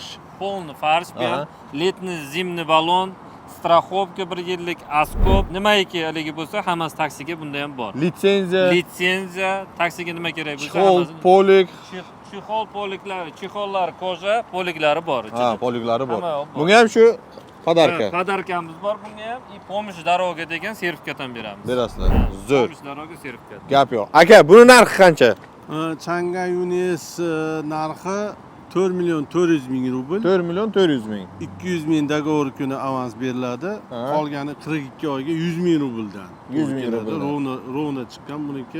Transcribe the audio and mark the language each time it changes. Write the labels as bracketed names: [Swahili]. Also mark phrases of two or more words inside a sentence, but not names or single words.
[Russian] Полный фарш, [Uzbek] bu ham [Russian] летний зимний баллон, [Uzbek] страховка 1 yillik, askop, nimaiki haligi bo'lsa, hammasi taksiga bunda ham bor. Litsenziya, taksiga nima kerak bo'lsa, chexol, polik, chexol, poliklari, chexollar, koja, poliklari bor ichida. poliklari bor. Bunga ham shu podarka. Podarkamiz bor bunga ham, [Russian] и помощь дорога [Uzbek] degan sertifikat ham beramiz. Berasizlar. Zo'r. [Russian] Помощь дорога sertifikat. [Uzbek] Gap yo'q. Aka, buni narxi qancha? Chang'an Yunes narxi 4 milyon 400 ming rubl. 4 milyon 400 ming. 200 ming dogovor kuni avans beriladi. Aha. Qolgani 42 oyga 100 ming rubldan. 100 ming rubldan. Rovna chiqqan buniki.